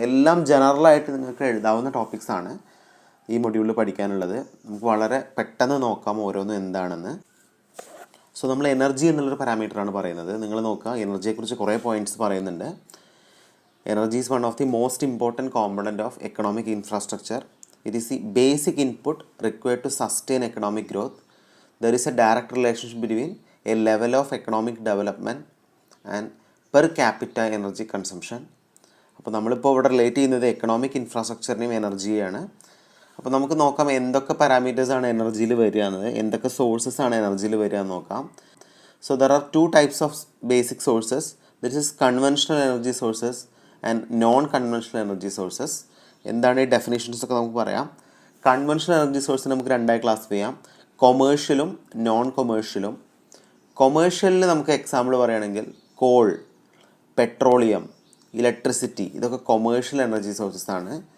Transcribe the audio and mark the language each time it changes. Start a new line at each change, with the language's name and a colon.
Malayalam: എല്ലാം ജനറലായിട്ട് നിങ്ങൾക്ക് എഴുതാവുന്ന ടോപ്പിക്സാണ് ഈ മൊഡ്യൂളിൽ പഠിക്കാനുള്ളത്. നമുക്ക് വളരെ പെട്ടെന്ന് നോക്കാം ഓരോന്നും എന്താണെന്ന്. സോ നമ്മൾ എനർജി എന്നുള്ളൊരു പാരാമീറ്ററാണ് പറയുന്നത്. നിങ്ങൾ നോക്കുക, എനർജിയെക്കുറിച്ച് കുറേ പോയിൻറ്റ്സ് പറയുന്നുണ്ട്.
English: Energy is one of the most important component of economic infrastructure. It is the basic input required to sustain economic growth. There is a direct relationship between a level of economic development and per capita energy consumption.
Malayalam: അപ്പോൾ നമ്മളിപ്പോൾ ഇവിടെ relate ചെയ്യുന്നത് economic ഇൻഫ്രാസ്ട്രക്ചറിനെയും എനർജിയാണ്. അപ്പോൾ നമുക്ക് നോക്കാം എന്തൊക്കെ പാരാമീറ്റേഴ്സാണ് എനർജിയിൽ വരിക എന്നത്, എന്തൊക്കെ സോഴ്സസ് ആണ് എനർജിയിൽ വരിക എന്ന് നോക്കാം.
English: So there are 2 types of basic sources. This is conventional energy sources and non conventional energy sources.
Malayalam: എന്താണ് ഈ ഡെഫിനേഷൻസ് ഒക്കെ നമുക്ക് പറയാം. കൺവെൻഷണൽ എനർജി സോഴ്സിന് നമുക്ക് 2 ക്ലാസ് ചെയ്യാം, കൊമേഴ്ഷ്യലും നോൺ കൊമേഴ്ഷ്യലും. കൊമേഴ്ഷ്യലിൽ നമുക്ക് എക്സാമ്പിൾ പറയുകയാണെങ്കിൽ കോൾ, പെട്രോളിയം, ഇലക്ട്രിസിറ്റി, ഇതൊക്കെ കൊമേഴ്ഷ്യൽ എനർജി സോഴ്സസ് ആണ്.